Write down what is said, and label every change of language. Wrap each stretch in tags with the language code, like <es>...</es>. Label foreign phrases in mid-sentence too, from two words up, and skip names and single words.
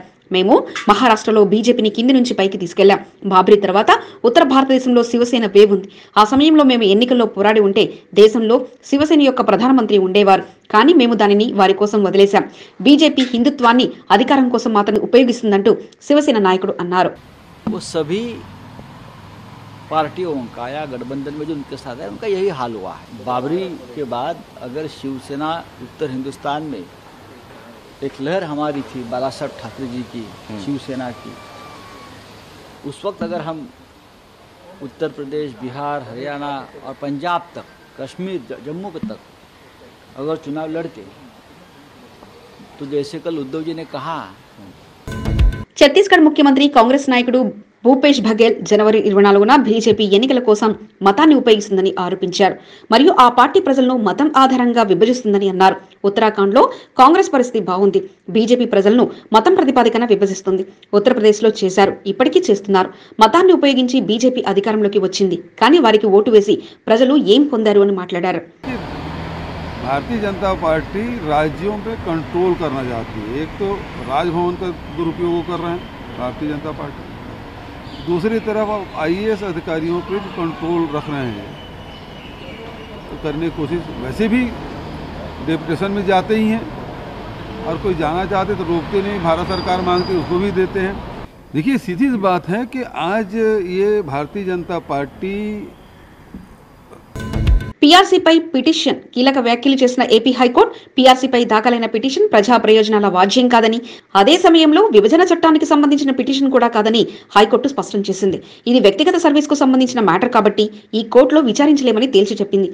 <te>మేము మహారాష్ట్రలో బీజేపీని కింది నుంచి పైకి తీసుకెళ్లాం. బాబ్రీ తర్వాత ఉత్తర భారతదేశంలో శివసేన వేవ్ ఉంది. ఆ సమయంలో మేము ఎన్నికల్లో పోరాడి ఉంటే దేశంలో శివసేన యొక్క ప్రధానమంత్రి ఉండేవారు. కానీ మేము దానిని వారి కోసం వదిలేశాం. బీజేపీ హిందుత్వాన్ని అధికారం కోసం మాత్రమే ఉపయోగిస్తుందంటూ శివసేన నాయకుడు అన్నారు.</te> <hi>पार्टियों का या गठबंधन में जो उनके साथ है उनका यही हाल हुआ है. बाबरी के बाद अगर शिवसेना उत्तर हिंदुस्तान में एक लहर हमारी थी बाला साहब ठाकरे जी की, शिवसेना की, उस वक्त अगर हम उत्तर प्रदेश, बिहार, हरियाणा और पंजाब तक, कश्मीर, जम्मू तक अगर चुनाव लड़ते तो जैसे कल उद्धव जी ने कहा.</hi> <te>ఛత్తీస్గఢ్ ముఖ్యమంత్రి కాంగ్రెస్ నాయకుడు భూపేష్ బఘేల్ జనవరి 24న బీజేపీ ఎన్నికల కోసం మతాన్ని ఉపయోగిస్తుందని ఆరోపించారు మరియు ఆ పార్టీ ప్రజలను మతం ఆధారంగా విభజిస్తుందని అన్నారు. ఉత్తరాఖండ్లో కాంగ్రెస్ పరిస్థితి బాగుంది. బీజేపీ ప్రజలను మతం ప్రతిపాదికన విభజిస్తుంది. ఉత్తరప్రదేశ్లో చేశారు, ఇప్పటికీ చేస్తున్నారు. మతాన్ని ఉపయోగించి బీజేపీ అధికారంలోకి వచ్చింది, కానీ వారికి ఓటు వేసి ప్రజలు ఏం పొందారు అని మాట్లాడారు.</te> <hi>भारतीय जनता पार्टी राज्यों पे कंट्रोल करना चाहती है. एक तो राजभवन का दुरुपयोग कर रहे हैं भारतीय जनता पार्टी, दूसरी तरफ अब आईएएस अधिकारियों पे भी कंट्रोल रख रहे हैं. तो करने की कोशिश, वैसे भी डेपुटेशन में जाते ही हैं और कोई जाना चाहते तो रोकते नहीं. भारत सरकार मांगती उसको भी देते हैं. देखिए सीधी सी बात है कि आज ये भारतीय जनता पार्टी</hi> <te>పీఆర్సీపై పిటిషన్ కీలక వ్యాఖ్యలు చేసిన ఏపీ హైకోర్టు పీఆర్సీపై దాఖలైన పిటిషన్ ప్రజా ప్రయోజనాల వాజ్యం కాదని, అదే సమయంలో విభజన చట్టానికి సంబంధించిన పిటిషన్ కూడా కాదని హైకోర్టు స్పష్టం చేసింది. ఇది వ్యక్తిగత సర్వీస్ కు సంబంధించిన మ్యాటర్ కాబట్టి ఈ కోర్టులో విచారించలేమని తేల్చి చెప్పింది.</te>